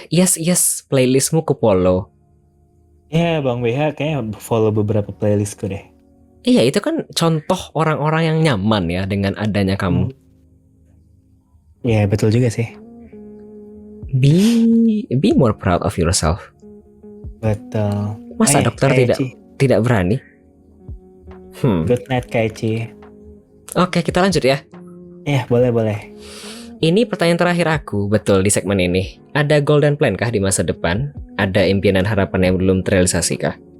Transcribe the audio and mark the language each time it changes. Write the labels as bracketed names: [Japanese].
[Indonesian] Yes, playlistmu ku follow. Ya Bang BH kayaknya follow beberapa playlistku deh. Iya, itu kan contoh orang-orang yang nyaman ya dengan adanya kamu. Ya betul juga sih. [English] Be more proud of yourself. [Indonesian] Betul. Masa dokter tidak berani? [English] Good night Kaici. [Indonesian] Oke, kita lanjut ya. Ya boleh. Ini pertanyaan terakhir aku, betul di segmen ini. Ada golden plan kah di masa depan? Ada impian dan harapan yang belum terrealisasi kah?